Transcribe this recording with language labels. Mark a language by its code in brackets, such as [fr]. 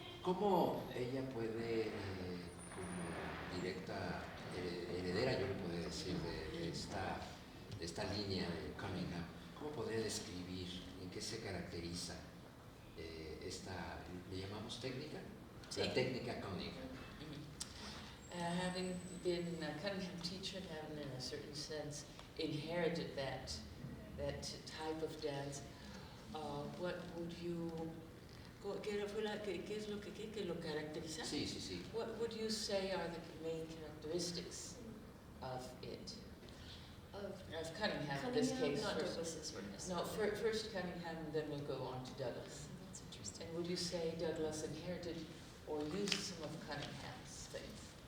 [es] ¿Cómo ella puede, como directa heredera, yo le podría decir, de esta línea de Cunningham, cómo podría describir en qué se caracteriza esta, ¿le llamamos técnica? Sí. La técnica Cunningham. [en] Having been a Cunningham teacher, having in a certain sense inherited that type of dance, what would you... [es] ¿Qué es lo que lo caracteriza? Sí, sí, sí. [en] What would you say are the main characteristics of it? Of Cunningham, in this case. Not Douglas's work. No, first Cunningham, and then we'll go on to Douglas. That's interesting. And would you say Douglas inherited or used some of Cunningham's things?